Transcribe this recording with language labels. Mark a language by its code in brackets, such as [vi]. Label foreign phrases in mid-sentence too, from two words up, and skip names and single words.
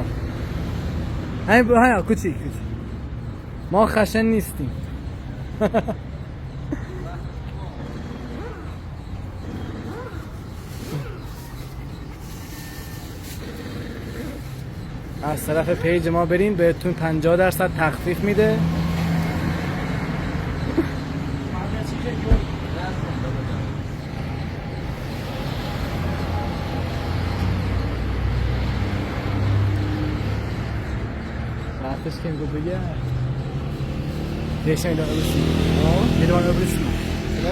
[fa] همین کوچیک ما خشن نیستیم. از طرف پیج ما برین بهتون 50% تخفیف میده. [tr] Ateş kim bu ya? Değişen idare olsun. Ne? Ne devam edebilirsin? Ne?